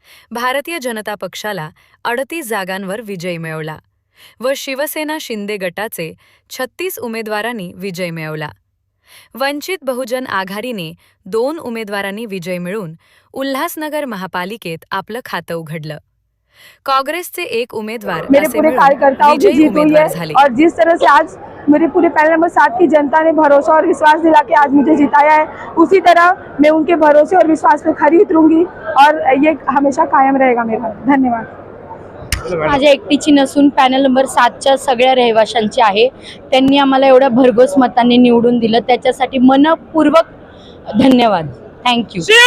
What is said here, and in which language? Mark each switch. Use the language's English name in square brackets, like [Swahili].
[Marathi] भारतीय जनता पक्षाला 38 जागांवर विजय मिळवला व शिवसेना शिंदे गटाचे 36 उमेदवारांनी विजय मिळवला. वंचित बहुजन आघाडीने 2 उमेदवारांनी विजय मिळवून उल्हासनगर महापालिकेत आपलं खातं उघडलं. काँग्रेसचे 1 उमेदवार [Hindi] मेरे पूरे कार्यकर्ताओं की जीत हुई है [Marathi] झाले. [Hindi] और जिस तरह से आज मेरे पूरे पैनल नंबर 7 की जनता ने भरोसा और विश्वास दिला के आज मुझे जिताया है, उसी तरह मैं उनके भरोसे और विश्वास पे खरी उतरूंगी और ये हमेशा कायम रहेगा मेरा. धन्यवाद. [Marathi] माझ्या एकटीची नसून पॅनल नंबर 7च्या सगळ्या रहिवाशांची आहे. त्यांनी आम्हाला एवढ्या भरघोस मतांनी निवडून दिलं, त्याच्यासाठी मनपूर्वक धन्यवाद. [English] Thank you.